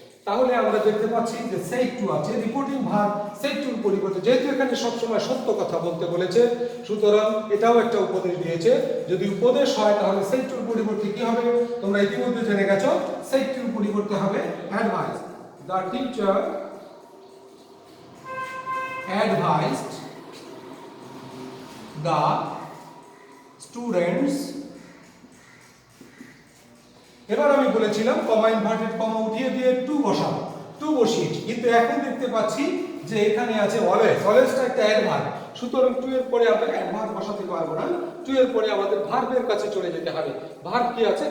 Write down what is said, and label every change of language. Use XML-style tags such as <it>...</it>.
<bn>তাহলে আমরা দেখতে পাচ্ছি যে সেড টু আছে, রিপোর্টিং ভার্ব সেড টুর পরিবর্তে, যেহেতু এখানে সব সময় সত্য কথা বলতে বলেছে, সুতরাং এটাও একটা উপদেশ দিয়েছে। যদি উপদেশ হয় তাহলে সেড টুর পরিবর্তে কি হবে? তোমরা ইতিমধ্যে জেনে গেছো, সেড টুর পরিবর্তে হবে advice.</bn> <en>The teacher advised the students।</en> <bn>এবার আমি বলেছিলাম কমা ইনভার্টেড কমা উঠিয়ে দিয়ে টু বসাবো, টু বসিয়েছি, কিন্তু এখন দেখতে পাচ্ছি যে এখানে আছে অলওয়েজ। অলওয়েজটা একটা অ্যাডভার্ব, সুতরাং টু এর পরে আমরা অ্যাডভার্ব বসাতে পারবো না। টু এর পরে আমাদের ভার্বের কাছে চলে যেতে হবে। ভার্ব কি আছে?</bn>